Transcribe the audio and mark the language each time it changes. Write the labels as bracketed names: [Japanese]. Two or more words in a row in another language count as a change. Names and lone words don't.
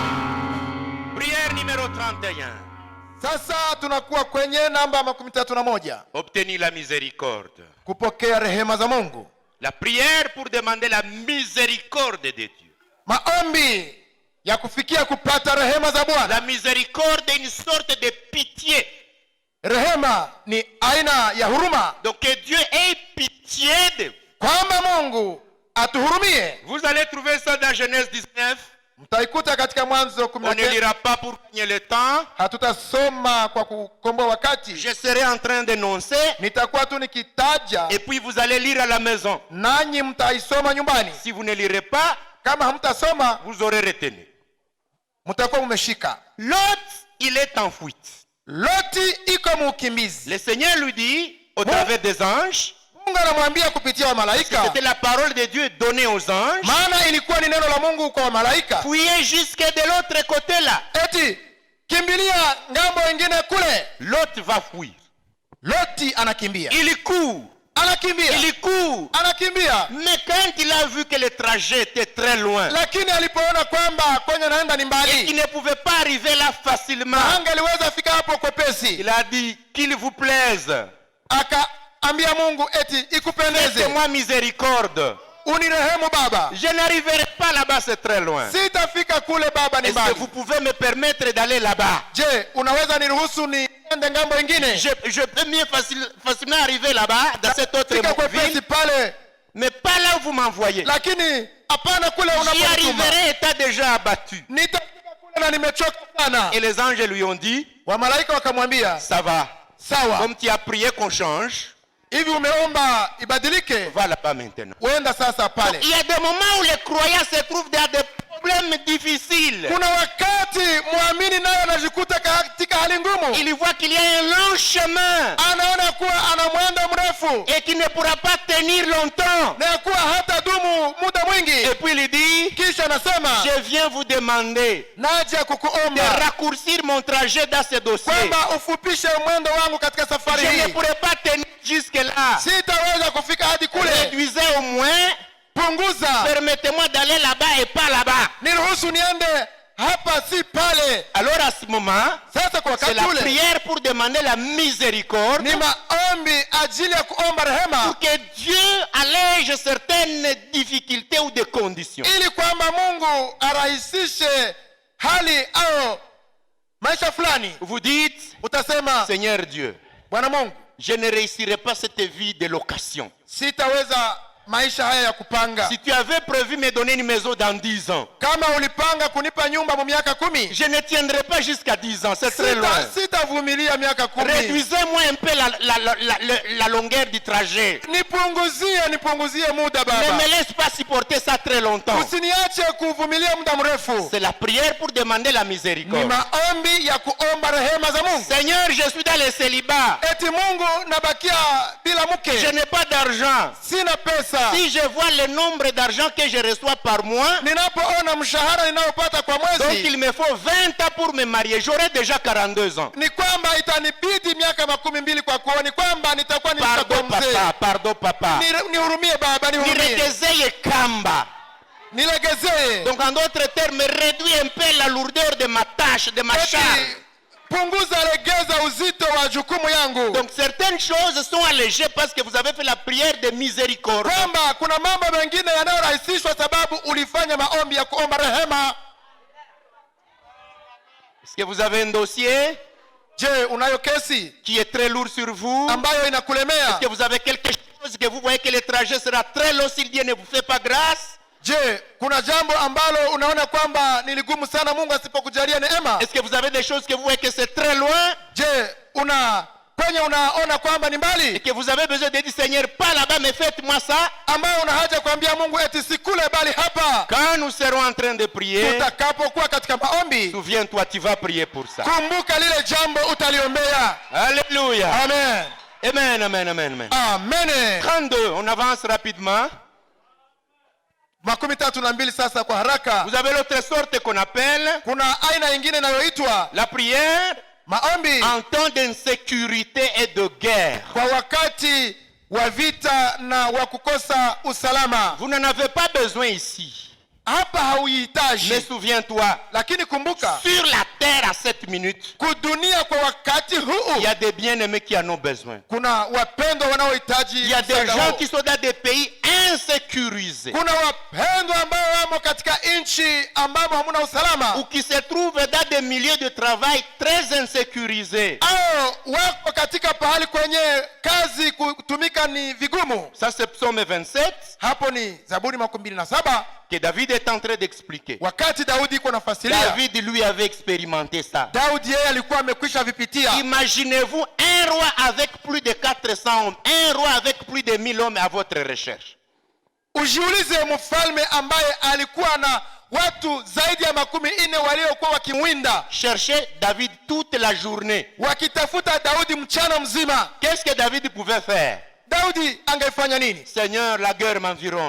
[French] Prière numéro 31. [Swahili] sasa tunakuwa kwenye namba 31, [French] Obtenir la miséricorde. [Swahili] kupokea rehema za Mungu. [French] La prière pour demander la miséricorde de Dieu. [Swahili] Maombi ya kufikia kupata rehema za Bwana. [French] La miséricorde est une sorte de pitié. [Swahili] Rehema ni aina ya huruma, [French] Donc que Dieu ait pitié de vous. [Swahili] kwamba Mungu atuhurumie. [French] Vous allez trouver ça dans Genèse 19. [Swahili] Mtaikuta katika Mwanzo [French] On ne 19. lira pas pour gagner le temps. [Swahili] Hatutasoma kwa kukomboa wakati. [French] Je serai en train d'énoncer. [Swahili] Nitakuwa tu nikitaja, [French] Et puis vous allez lire à la maison. [Swahili] nanyi mtaisoma nyumbani. [French] Si vous ne lirez pas, [Swahili] Kama hamtasoma, [French] vous aurez retenu. [Swahili] mtakuwa mmeshika. [French] Lot, il est en fuite. [Swahili] Loti iko muukimbizi. [French] Le Seigneur lui dit, au travers des anges, [Swahili] Mungu anamwambia kupitia wa malaika, [French] c'était la parole de Dieu donnée aux anges, [Swahili] maana ilikuwa ni neno la Mungu kwa malaika, [French] fuyez jusque de l'autre côté là. [Swahili] eti kimbilia ngambo ingine kule. [French] Lot va fuir. [Swahili] Loti anakimbia, [French] Il court, [Swahili] anakimbia, [French] il court. [Swahili] anakimbia. [French] Mais quand il a vu que le trajet était très loin, [Swahili] Lakini alipoona kwamba kwenye naenda ni [French] et qu'il [Swahili] mbali, [French] ne pouvait pas arriver là facilement, [Swahili] angeliweza fika hapo kwepesi, [French] il a dit, qu'il vous plaise, [Swahili] akaambia Mungu eti ikupendeze, [French] faites-moi miséricorde. [Swahili] unirehemu Baba, [French] Je n'arriverai pas là-bas, c'est très loin. [Swahili] sitafika kule Baba, ni [French] Est-ce que [Swahili] mbali. [French] vous pouvez me permettre d'aller là-bas? [Swahili] Je, unaweza niruhusu niende ngambo ingine? [French] Je peux mieux facilement arriver là-bas, dans cette autre [Swahili] Fika [French] ville, [Swahili] kwepesi pale, [French] mais pas là où vous m'envoyez. [Swahili] lakini hapana kule [French] J'y [Swahili] unapotuma. [French] arriverai étant déjà abattu. [Swahili] Nitafika kule na nimechoka sana. [French] Et les anges lui ont dit, [Swahili] Wamalaika wakamwambia, [French] ça va. [Swahili] sawa, [French] Comme tu as prié qu'on change, [Swahili] hivi umeomba ibadilike, [French] va là-bas maintenant. [Swahili] uenda sasa pale. [French] Il y a des moments où les croyants se trouvent dans des problèmes difficiles. [Swahili] Kuna wakati muamini naye anajikuta katika hali ngumu, [French] Il voit qu'il y a un long chemin [Swahili] anaona kuwa ana mwendo mrefu [French] et qu'il ne pourra pas tenir longtemps. [Swahili] na kuwa hata dumu muda mwingi. [French] Et puis il dit, [Swahili] Kisha anasema, [French] je viens vous demander [Swahili] naja [French] de [Swahili] kukuomba [French] raccourcir mon trajet dans ce dossier. [Swahili] kwamba ufupishe mwendo wangu katika safari [French] Je ne [Swahili] hii. [French] pourrai pas tenir jusque-là. [Swahili] Sitaweza kufika hadi kule. [French] Réduisez au moins, [Swahili] Punguza, [French] permettez-moi d'aller là-bas et pas là-bas. [Swahili] niruhusu niende hapa, si pale. [French] Alors à ce moment, [Swahili] Sasa kwa [French] c'est [Swahili] wakati [French] la [Swahili] ule [French] prière pour demander la miséricorde, [Swahili] ni maombi ajili ya kuomba rehema, [French] pour que Dieu allège certaines difficultés ou des conditions. [Swahili] ili kwamba Mungu arahisishe hali au maisha fulani. [French] Vous dites, [Swahili] Utasema, [French] Seigneur Dieu, [Swahili] Bwana Mungu, [French] je ne réussirai pas cette vie de location. [Swahili] sitaweza maisha haya ya kupanga. [French] Si tu avais prévu me donner une maison dans 10 ans, [Swahili] Kama ulipanga kunipa nyumba mu miaka 10, [French] je ne tiendrai pas jusqu'à 10 ans, c'est très loin. [Swahili] sitavumilia miaka 10. [French] Réduisez-moi un peu la longueur du trajet. [Swahili] Nipunguzie muda [French] Ne [Swahili] baba. [French] me laisse pas supporter ça très longtemps. [Swahili] Usiniache kuvumilia muda mrefu. [French] C'est la prière pour demander la [Swahili] Ni [French] miséricorde. [Swahili] maombi ya kuomba rehema za Mungu. [French] Seigneur, je suis dans le célibat. [Swahili] Eti Mungu nabakia bila mke. [French] Je n'ai pas d'argent. [Swahili] Sina pesa. [French] Si je vois le nombre d'argent que je reçois par mois, [Swahili] Ninapoona mshahara ninaopata kwa [French] donc [Swahili] mwezi, [French] il me faut 20 ans pour me marier. J'aurai déjà 42 ans. [Swahili] ni kwamba itanibidi miaka 12 kwa kuoa. Ni kwamba nitakuwa [French] Pardon [Swahili] mzee. [French] papa, pardon papa. [Swahili] Nihurumie baba, nihurumie. Niregezeye kamba. Nilegezee. [French] Donc en d'autres termes, réduis un peu la lourdeur de ma tâche, de ma charge. [Swahili] Eti punguza, legeza uzito wa jukumu yangu. [French] Donc certaines choses sont allégées parce que vous avez fait la prière de miséricorde. [Swahili] Kwamba kuna mambo mengine yanayorahisishwa sababu ulifanya maombi ya kuomba rehema. [French] Est-ce que vous avez un dossier [Swahili] Je, unayo kesi [French] qui est très lourd sur vous? [Swahili] ambayo inakulemea? [French] Est-ce que vous avez quelque chose que vous voyez que le trajet sera très long si Dieu ne vous fait pas grâce? [Swahili] Je, kuna jambo ambalo unaona kwamba ni ligumu sana Mungu asipokujalia neema? [French] Est-ce que vous avez des choses que vous voyez que c'est très loin [Swahili] Je, unaona kwamba ni [French] et [Swahili] mbali, [French] que vous avez besoin de dire Seigneur, pas là-bas, mais faites-moi ça? [Swahili] ambayo una haja kuambia Mungu eti sikule bali hapa? [French] Quand nous serons en train de prier, [Swahili] Tutakapokuwa katika maombi, [French] souviens-toi, tu vas prier pour ça. [Swahili] kumbuka lile jambo utaliombea. [French] Alléluia. [Swahili] Amen. Amen, amen, amen, amen. Amen. [French] 32, on avance rapidement. [Swahili] 32 sasa kwa haraka. [French] Vous avez l'autre sorte qu'on appelle [Swahili] Kuna aina nyingine inayoitwa [French] la prière [Swahili] maombi [French] en temps d'insécurité et de guerre. [Swahili] kwa wakati wa vita na wa kukosa usalama. [French] Vous n'en avez pas besoin ici. [Swahili] Hapa [French] Mais [Swahili] hauhitaji, [French] souviens-toi, [Swahili] lakini kumbuka [French] sur la terre à 7 minutes, [Swahili] kudunia kwa wakati [French] il [Swahili] huu [French] y a des bien-aimés qui en ont besoin. [Swahili] kuna wapendwa wanaohitaji [French] Il y a des [Swahili] msaada [French] gens [Swahili] huo. [French] qui sont dans des pays insécurisés [Swahili] Kuna wapendwa ambao wamo katika nchi ambamo hamuna usalama, [French] ou qui se trouvent dans des milieux de travail très insécurisés. [Swahili] au wako katika pahali kwenye kazi kutumika ni vigumu. [French] Ça c'est Psaume 27 [Swahili] Hapo ni Zaburi 27 [French] que David est en train d'expliquer. [Swahili] wakati Daudi iko nafasiria. [French] David lui avait expérimenté ça. [Swahili] Daudi yeye alikuwa amekwisha vipitia. [French] Imaginez-vous un roi avec plus de 400 hommes, un roi avec plus de 1000 hommes à votre recherche. [Swahili] Ujiulize mfalme ambaye alikuwa na watu zaidi ya 40 waliokuwa wakimwinda, [French] Cherchez David toute la journée. [Swahili] wakitafuta Daudi mchana mzima. [French] Qu'est-ce que David pouvait faire? [Swahili] Daudi angefanya nini? [French] Seigneur, la guerre m'environne.